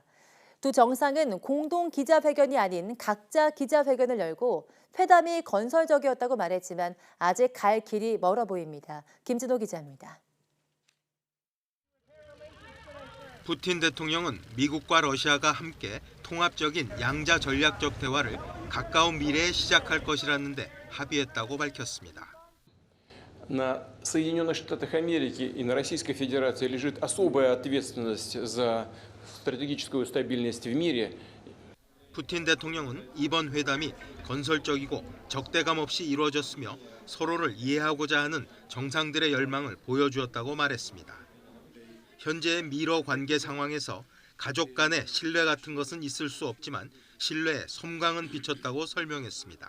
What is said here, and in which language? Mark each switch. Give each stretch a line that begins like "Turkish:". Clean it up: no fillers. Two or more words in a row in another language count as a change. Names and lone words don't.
Korean: 두 정상은 공동 기자회견이 아닌 각자 기자회견을 열고 회담이 건설적이었다고 말했지만 아직 갈 길이 멀어 보입니다. 김진호 기자입니다. 푸틴 대통령은 미국과 러시아가 함께 통합적인 양자 전략적 대화를 가까운 미래에 시작할 것이라는데 합의했다고 밝혔습니다.
Russian: На Соединенных Штатах Америки и на Российской Федерации лежит особая ответственность за стратегическую стабильность в мире.
Korean: 푸틴 대통령은 이번 회담이 건설적이고 적대감 없이 이루어졌으며 서로를 이해하고자 하는 정상들의 열망을 보여주었다고 말했습니다. 현재의 미러 관계 상황에서 가족 간의 신뢰 같은 것은 있을 수 없지만 신뢰에 섬광은 비쳤다고 설명했습니다.